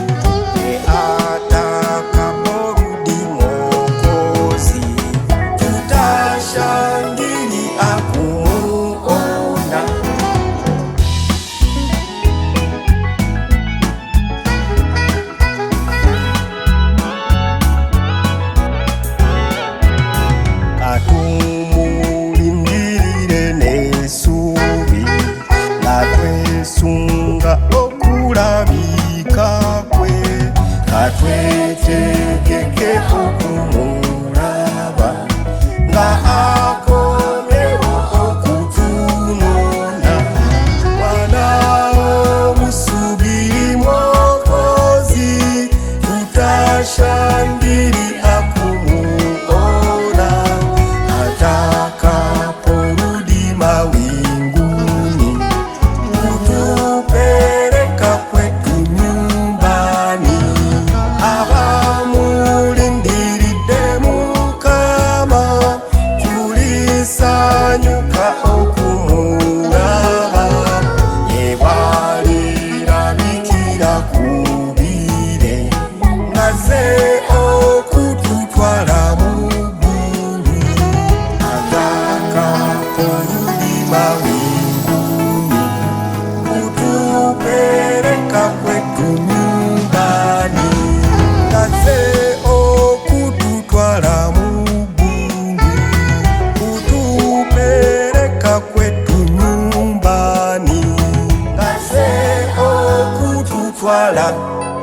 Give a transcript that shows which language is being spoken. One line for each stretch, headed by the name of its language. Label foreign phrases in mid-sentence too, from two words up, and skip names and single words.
Swahili: atakaporudi Mwokozi tutashangilia kumuona.
Ganda: Katumulindirire n'essuubi nga twesunga okulabika kwe, katwetegeke okumulaba nga akomyewo okutunona.
Swahili: Wanaomusubiri Mwokozi tutashangilia kumuona atakaporudi mawinguni kutupeleka kwetu nyumbani.
Ganda: Abamulindiridde Mukama, tulisanyuka okumulaba. Yebalirabikira kubire ng'azze okututwala mu ggulu.
Swahili: Atakaporudi mawinguni kutupeleka kwetu nyumbani,
Ganda: ng'azze okututwala mu ggulu,
Swahili: kutupeleka kwetu nyumbani,
Ganda: ng'azze okututwala